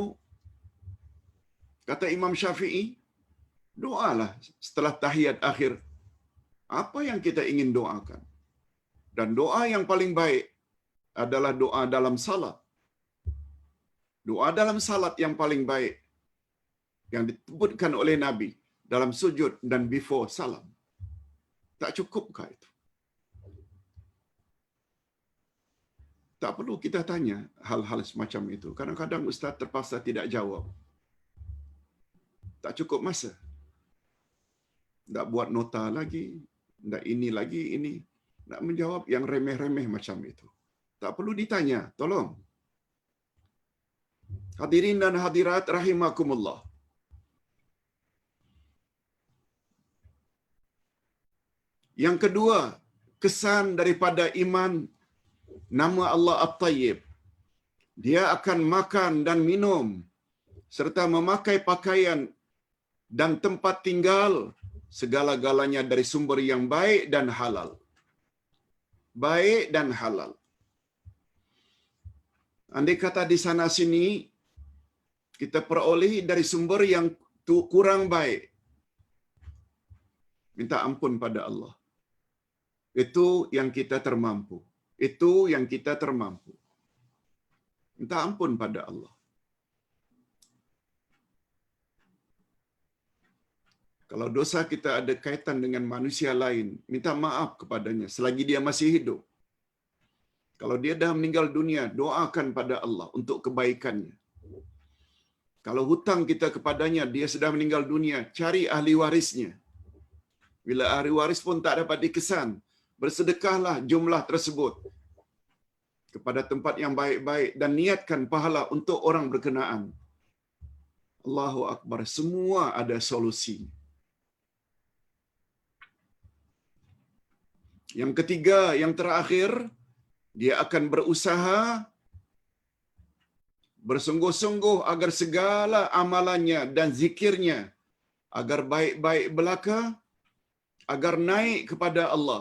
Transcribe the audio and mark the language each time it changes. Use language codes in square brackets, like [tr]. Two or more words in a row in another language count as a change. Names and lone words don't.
[ms] Kata Imam Syafi'i, doalah setelah tahiyat akhir. Apa yang kita ingin doakan? Dan doa yang paling baik adalah doa dalam salat. Doa dalam salat yang paling baik yang disebutkan oleh Nabi dalam sujud dan before salam. Tak cukupkah itu? Tak perlu kita tanya hal-hal semacam itu. Kadang-kadang ustaz terpaksa tidak jawab. Tak cukup masa. Tak buat nota lagi, tak ini lagi ini. Nak menjawab yang remeh-remeh macam itu. Tak perlu ditanya, tolong. Hadirin dan hadirat rahimakumullah. Yang kedua, kesan daripada iman nama Allah At-Tayyib. Dia akan makan dan minum serta memakai pakaian dan tempat tinggal segala-galanya dari sumber yang baik dan halal. Baik dan halal. Andai kata di sana sini kita peroleh dari sumber yang kurang baik, minta ampun pada Allah. Itu yang kita termampu. Itu yang kita termampu. Minta ampun pada Allah. Kalau dosa kita ada kaitan dengan manusia lain, minta maaf kepadanya selagi dia masih hidup. Kalau dia dah meninggal dunia, doakan pada Allah untuk kebaikannya. Kalau hutang kita kepadanya, dia sudah meninggal dunia, cari ahli warisnya. Bila ahli waris pun tak dapat dikesan, bersedekahlah jumlah tersebut kepada tempat yang baik-baik dan niatkan pahala untuk orang berkenaan. [ar] الله أكبر, [ms] semua ada solusi. Yang ketiga, yang terakhir, dia akan berusaha bersungguh-sungguh agar segala amalannya dan zikirnya agar baik-baik belaka, agar naik kepada Allah.